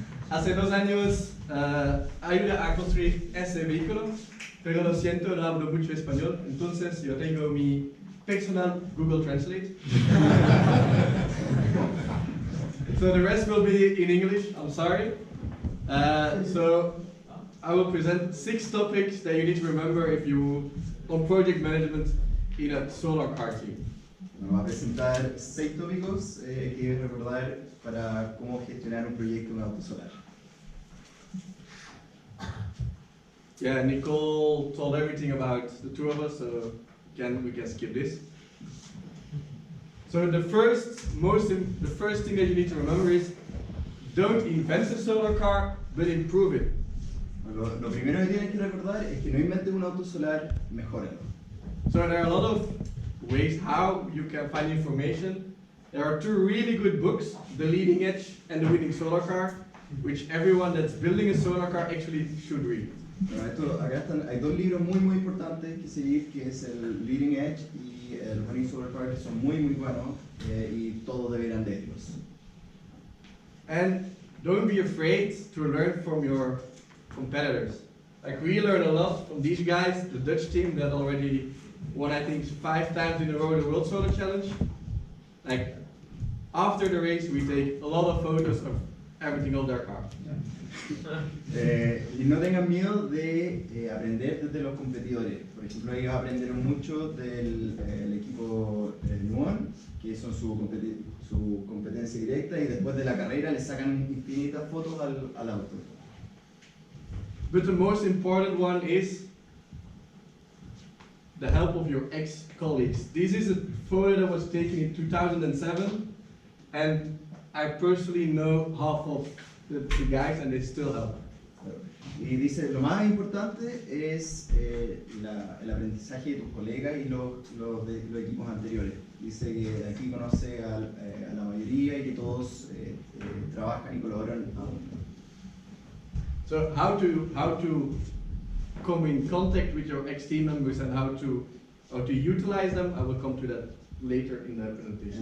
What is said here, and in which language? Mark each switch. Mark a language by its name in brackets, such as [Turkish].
[Spanish] Hace 2 años ayudé a construir ese vehículo, pero lo siento, no hablo mucho español, entonces yo tengo mi personal Google Translate. [English] So the rest will be in English, I'm sorry. So I will present 6 topics that you need to remember if you on project management in a solar car team. [Spanish] Vamos a presentar 6 tópicos que debes recordar para cómo gestionar un proyecto en un auto solar. [English] Yeah, Nicole told everything about the 2 of us, so we can skip this. So the first thing that you need to remember is don't invent a solar car, but improve it. [Spanish] Lo primero que tienes que recordar es que no inventes un auto solar, mejóralo. [English] So there are a lot of ways how you can find information. There are 2 really good books, The Leading Edge and The Winning Solar Car, which everyone that's building a solar car actually should read. [Spanish] Bueno, hay 2 libros muy importantes que seguir, que es el Leading Edge y el Winning Solar Car, que son muy buenos y todos deberán leerlos. [English] And don't be afraid to learn from your competitors. Like we learn a lot from these guys, the Dutch team that already won I think 5 times in a row the World Solar Challenge. Like after the race we take a lot of photos of everything on their car. [Spanish] Y no tengan miedo de aprender desde los competidores. Por ejemplo, ellos aprendieron mucho del equipo Ñuñoa, que son su competencia directa, y después de la carrera les sacan infinitas fotos al auto. [English] But the most important one is the help of your ex-colleagues. This is a photo that was taken in 2007, and I personally know half of the guys and they still help. [Spanish] Y dice, lo más importante es el aprendizaje de tus colegas y los equipos anteriores. Dice que aquí conoce a la mayoría y que todos trabajan y colaboran aún. [English] So how to come in contact with your ex-team members and how to utilize them, I will come to that later in the presentation.